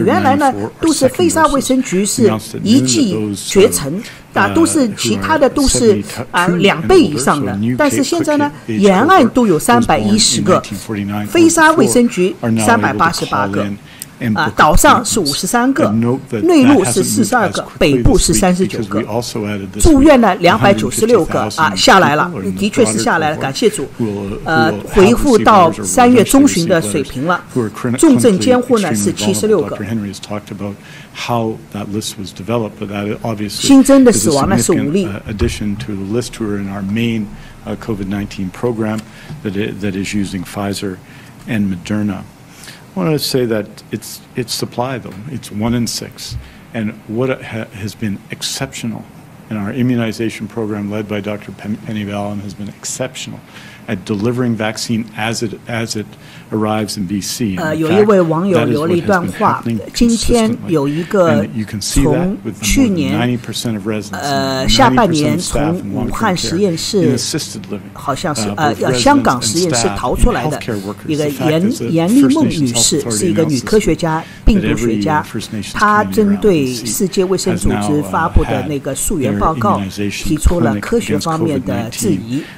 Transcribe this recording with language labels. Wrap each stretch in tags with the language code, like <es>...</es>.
<zh>原来呢都是飞沙卫生局是一骑绝尘都是其他的都是2倍以上的，但是现在呢沿岸都有310个，飞沙卫生局388个岛上是53个，内陆是42个，北部是39个，住院呢296个下来了，的确是下来了，感谢主恢复到3月中旬的水平了。重症监护呢是76个，新增的死亡呢是5例。</zh> <en>COVID-19 program that is using Pfizer and Moderna. I want to say that it's supply, though. It's 1 in 6. And what has been exceptional in our immunization program led by Dr. Penny Vallon has been exceptional at delivering vaccine as it arrives in BC.</en> <zh>有一位网友留了一段话，今天有一个从去年下半年从武汉实验室好像是香港实验室逃出来的一个严丽梦女士，是一个女科学家、病毒学家，她针对世界卫生组织发布的那个溯源报告提出了科学方面的质疑。</zh>